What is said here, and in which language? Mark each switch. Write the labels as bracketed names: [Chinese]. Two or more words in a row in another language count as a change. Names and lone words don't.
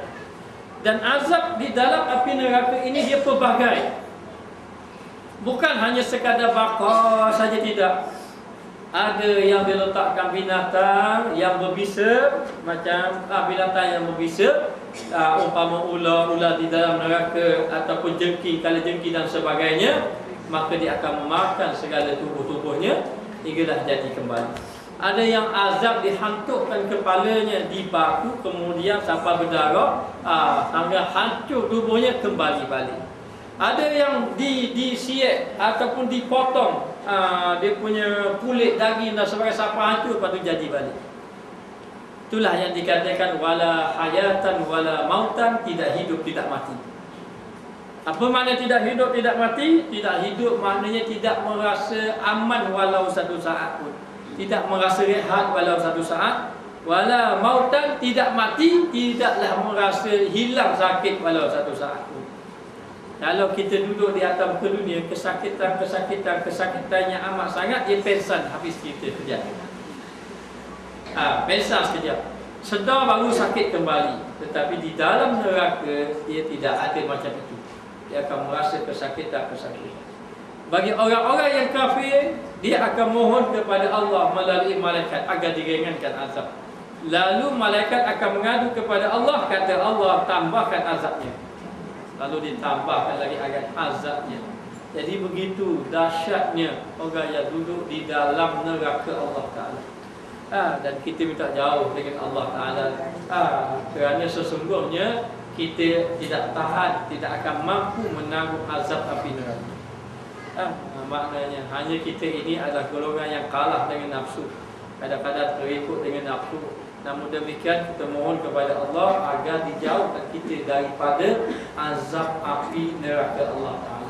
[Malay] Dan azab di dalam api neraka ini dia pelbagai. Bukan hanya sekadar bakar saja, tidak. Ada yang diletakkan binatang yang berbisa, macam binatang yang berbisa, umpama ular di dalam neraka ataupun jengking, kalajengking dan sebagainya, maka dia akan memakan segala tubuh-tubuhnya hinggalah jadi kembali. Ada yang azab dihantukkan kepalanya di baku, kemudian sampai berdarah, sampai hancur tubuhnya kembali balik. Ada yang disiek ataupun dipotong, dia punya kulit, daging dan sebagainya sampai hancur, lepas tu jadi balik. Itulah yang dikatakan [Arabic] ولا حياةً ولا موتًا, [Malay] tidak hidup tidak mati. Apa makna tidak hidup tidak mati? Tidak hidup maknanya tidak merasa aman walau satu saat pun, tidak merasa rehat walau satu saat. [Arabic] ولا موتًا, [Malay] tidak mati, tidaklah merasa hilang sakit walau satu saat pun. Kalau kita duduk di atas muka dunia, kesakitannya amat sangat, dia pensan habis kita kejap. Pensan sekejap, sedar baru sakit kembali. Tetapi di dalam neraka dia tidak ada macam itu. Dia akan merasa kesakitan. Bagi orang-orang yang kafir, dia akan mohon kepada Allah melalui malaikat agar diringankan azab. Lalu malaikat akan mengadu kepada Allah, kata Allah tambahkan azabnya. Lalu ditambahkan lagi ayat azabnya. Jadi begitu dahsyatnya orang yang duduk di dalam neraka Allah Ta'ala. Dan kita minta jauh dengan Allah Ta'ala, kerana sesungguhnya kita tidak tahan, tidak akan mampu menanggung azab api neraka. Maknanya hanya kita ini adalah golongan yang kalah dengan nafsu, kadang-kadang terikut dengan nafsu. Namun demikian kita mohon kepada Allah agar dijauhkan kita daripada azab api neraka Allah Ta'ala.